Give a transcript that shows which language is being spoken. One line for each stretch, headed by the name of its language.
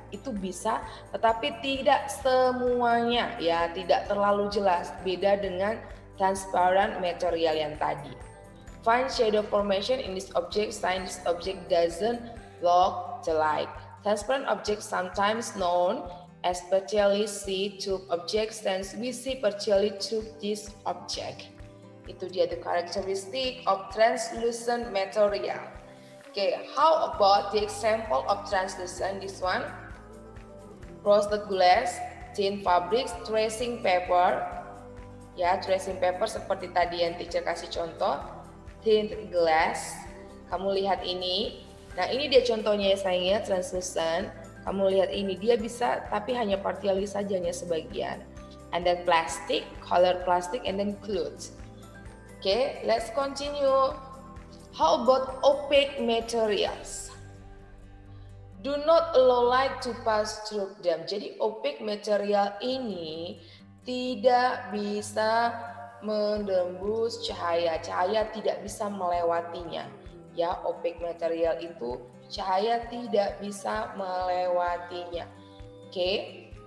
Indonesian: Itu bisa, tetapi tidak semuanya ya, tidak terlalu jelas. Beda dengan transparent material yang tadi.
English: Find shadow formation in this object, sign this object doesn't block the light. Transparent objects sometimes known as partially see-through objects, since we see partially through this object.
Indonesian: Itu dia
English: the characteristic of translucent material. Okay, how about the example of translucent? This one, frosted glass, thin fabrics, tracing paper.
Indonesian: Ya, tracing paper seperti tadi yang teacher kasih contoh. Thin glass, kamu lihat ini. Nah ini dia contohnya ya sayangnya translucent. Kamu lihat ini dia bisa tapi hanya partially saja, hanya sebagian.
English: And then plastic, color plastic, and then clothes. Okay, let's continue. How about opaque materials? Do not allow light to pass through them.
Indonesian: Jadi opaque material ini tidak bisa menembus cahaya, cahaya tidak bisa melewatinya. Ya, opaque material itu cahaya tidak bisa melewatinya. Oke.